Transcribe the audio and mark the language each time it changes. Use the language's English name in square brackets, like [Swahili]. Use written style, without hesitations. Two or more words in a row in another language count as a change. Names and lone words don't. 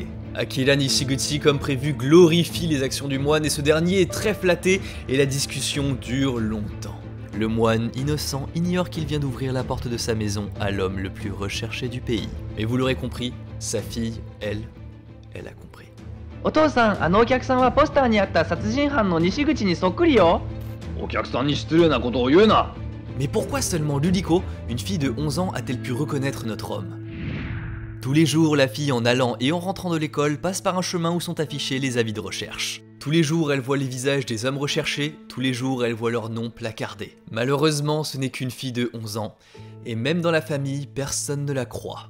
[French] Akira Nishiguchi, comme prévu, glorifie les actions du moine et ce dernier est très flatté et la discussion dure longtemps. Le moine innocent ignore qu'il vient d'ouvrir la porte de sa maison à l'homme le plus recherché du pays. Mais vous l'aurez compris, sa fille, elle a compris. [Japanese] お父さん、あのお客さんはポスターにあった殺人犯の西口にそっくりよ。お客さんに失礼なことを言うな。 [French] Mais pourquoi seulement Ruriko, une fille de 11 ans, a-t-elle pu reconnaître notre homme? Tous les jours, la fille en allant et en rentrant de l'école passe par un chemin où sont affichés les avis de recherche. Tous les jours, elle voit les visages des hommes recherchés, tous les jours, elle voit leurs noms placardés. Malheureusement, ce n'est qu'une fille de 11 ans, et même dans la famille, personne ne la croit.